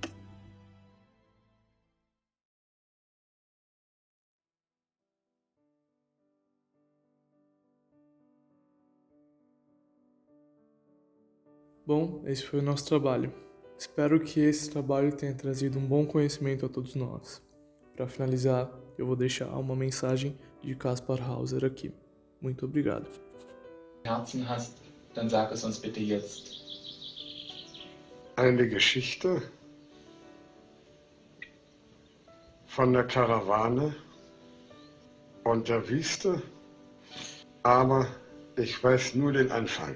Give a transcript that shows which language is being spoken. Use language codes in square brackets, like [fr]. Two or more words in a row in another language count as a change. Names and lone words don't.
[pt] Bom, esse foi o nosso trabalho. Espero que esse trabalho tenha trazido um bom conhecimento a todos nós. Para finalizar, eu vou deixar uma mensagem de Kaspar Hauser aqui. Muito obrigado. [de] Herzen hast, dann sag es uns bitte jetzt. Eine Geschichte von der Karawane und der Wüste, aber ich weiß nur den Anfang.